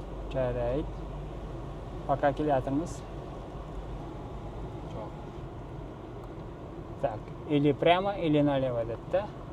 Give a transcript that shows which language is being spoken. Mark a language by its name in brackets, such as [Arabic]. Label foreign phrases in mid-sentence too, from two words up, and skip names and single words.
[Kazakh] Жарайт. [Russian] Пока келатырмыз. Так, или прямо, или налево [Kazakh] деді да.